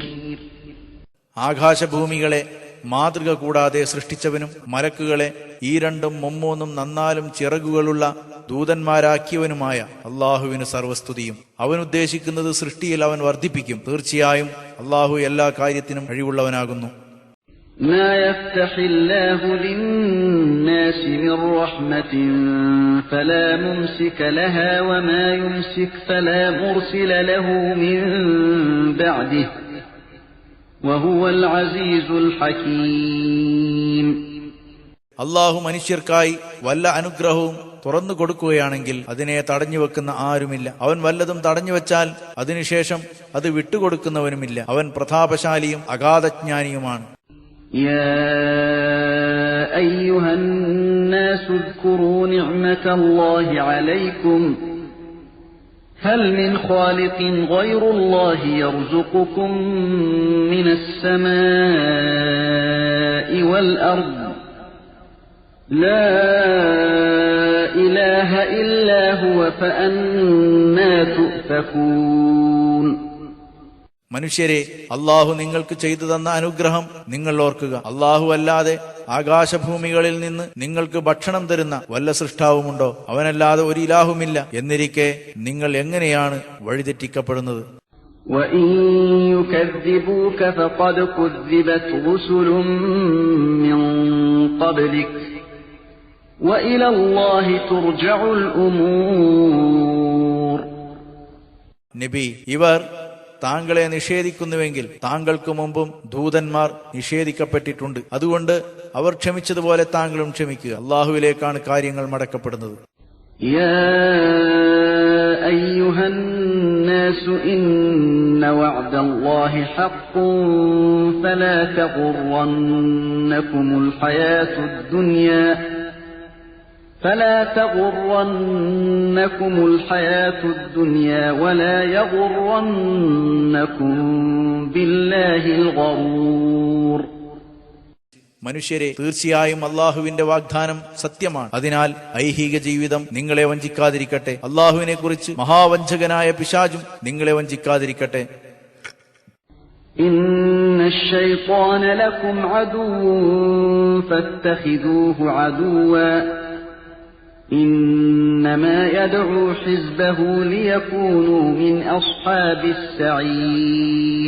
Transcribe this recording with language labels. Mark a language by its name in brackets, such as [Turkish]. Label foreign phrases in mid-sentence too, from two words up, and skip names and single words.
[Malayalam] ആകാശഭൂമികളെ മാതൃക കൂടാതെ സൃഷ്ടിച്ചവനും മലക്കുകളെ ഈ രണ്ടും മുമ്മൂന്നും നന്നാലും ചിറകുകളുള്ള ദൂതന്മാരാക്കിയവനുമായ അള്ളാഹുവിന് സർവസ്തുതിയും. അവൻ ഉദ്ദേശിക്കുന്നത് സൃഷ്ടിയിൽ അവൻ വർദ്ധിപ്പിക്കും. തീർച്ചയായും അള്ളാഹു എല്ലാ കാര്യത്തിനും കഴിവുള്ളവനാകുന്നു. [Arabic] ما يفتح الله للناس من رحمة فلا ممسك لها وما يمسك فلا مرسل له من بعده وهو العزيز الحكيم. [Malayalam] അള്ളാഹു മനുഷ്യർക്കായി വല്ല അനുഗ്രഹവും തുറന്നു കൊടുക്കുകയാണെങ്കിൽ അതിനെ തടഞ്ഞുവെക്കുന്ന ആരുമില്ല. അവൻ വല്ലതും തടഞ്ഞുവെച്ചാൽ അതിനുശേഷം അത് വിട്ടുകൊടുക്കുന്നവനുമില്ല. അവൻ പ്രതാപശാലിയും അഗാധജ്ഞാനിയുമാണ്. [Arabic] يا أيها الناس اذكروا نعمة الله عليكم هل من خالق غير الله يرزقكم من السماء والأرض لا إله إلا هو فأنى تؤفكون. [Malayalam] മനുഷ്യരെ, അള്ളാഹു നിങ്ങൾക്ക് ചെയ്തു തന്ന അനുഗ്രഹം നിങ്ങൾ ഓർക്കുക. അള്ളാഹു അല്ലാതെ ആകാശഭൂമികളിൽ നിന്ന് നിങ്ങൾക്ക് ഭക്ഷണം തരുന്ന വല്ല സൃഷ്ടാവുമുണ്ടോ? അവനല്ലാതെ ഒരു ഇലാഹുമില്ല. എന്നിരിക്കെ നിങ്ങൾ എങ്ങനെയാണ് വഴിതെറ്റിക്കപ്പെടുന്നത്? [Arabic] وَإِن يُكَذِّبُوكَ فَقَدْ كُذِّبَتْ رُسُلٌ مِّن قَبْلِكَ وَإِلَى اللَّهِ تُرْجَعُ الْأُمُورُ. [Malayalam] നബി, ഇവർ താങ്കളെ നിഷേധിക്കുന്നുവെങ്കിൽ താങ്കൾക്ക് മുമ്പും ദൂതന്മാർ നിഷേധിക്കപ്പെട്ടിട്ടുണ്ട്. അതുകൊണ്ട് അവർ ക്ഷമിച്ചതുപോലെ താങ്കളും ക്ഷമിക്കുക. അള്ളാഹുവിലേക്കാണ് കാര്യങ്ങൾ മടക്കപ്പെടുന്നത്. [Arabic] يا أيها الناس إن وعد الله حق فلا تغرنكم الحياة الدنيا فلا تغرنكم الحياة الدنيا ولا يغرنكم بالله الغرور. [Malayalam] മനുഷ്യരെ, തീർച്ചയായും അള്ളാഹുവിന്റെ വാഗ്ദാനം സത്യമാണ്. അതിനാൽ ഐഹിക ജീവിതം നിങ്ങളെ വഞ്ചിക്കാതിരിക്കട്ടെ. അള്ളാഹുവിനെ കുറിച്ച് മഹാവഞ്ചകനായ പിശാചും നിങ്ങളെ വഞ്ചിക്കാതിരിക്കട്ടെ. [Arabic] إن الشيطان لكم عدو فاتخذوه عدوا إنما يدعو حزبه ليكونوا من أصحاب السعير.